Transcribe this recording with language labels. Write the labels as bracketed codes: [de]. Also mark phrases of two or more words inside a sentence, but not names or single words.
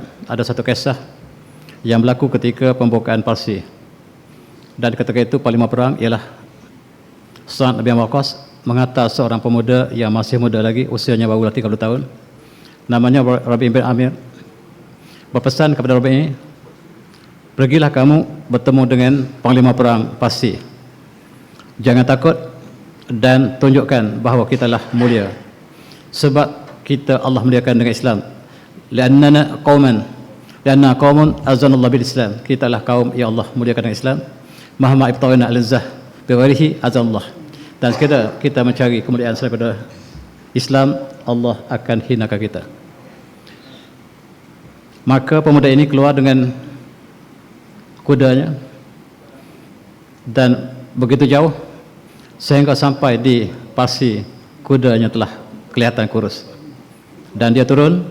[ms] Ada satu kisah yang berlaku ketika pembukaan Parsi, dan ketika itu panglima perang ialah Sa'ad bin Waqqas menghantar seorang pemuda yang masih muda lagi, usianya barulah 30 tahun, namanya Rabi' bin Amir, berpesan kepada Rabi', pergilah kamu bertemu dengan panglima perang Parsi, jangan takut dan tunjukkan bahawa kitalah mulia, sebab kita Allah muliakan dengan Islam. [ar] Liannana qauman azanallahu bil Islam, [ms] kita adalah kaum yang Allah muliakan dengan Islam. [ar] Mahma ibtawina al-izzah bi ghairihi azanallah, [ms] dan kita mencari kemuliaan daripada Islam, Allah akan hinakan kita. Maka pemuda ini keluar dengan kudanya dan begitu jauh sehingga sampai di Parsi, kudanya telah kelihatan kurus, dan dia turun.